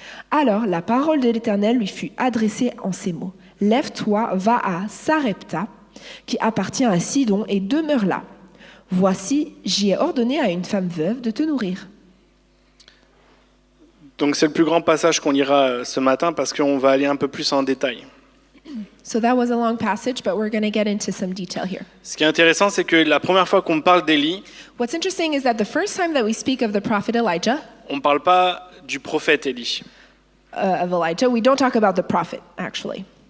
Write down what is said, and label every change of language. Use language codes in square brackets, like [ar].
[fr] Alors la parole de l'Éternel lui fut adressée en ces mots: Lève-toi, va à Sarepta, qui appartient à Sidon, et demeure là. Voici, j'y ai ordonné à une femme veuve de te nourrir. Donc c'est le plus grand passage qu'on lira ce matin parce qu'on va aller un peu plus en détail. [en] So that was a long passage, but we're going to get into some detail here. [fr] Ce qui est intéressant, c'est que la première fois qu'on parle d'Élie, [en] What's interesting is that the first time that we speak of the prophet Elijah, [fr] on ne parle pas du prophète Élie. [en] we don't talk about the prophet, actually.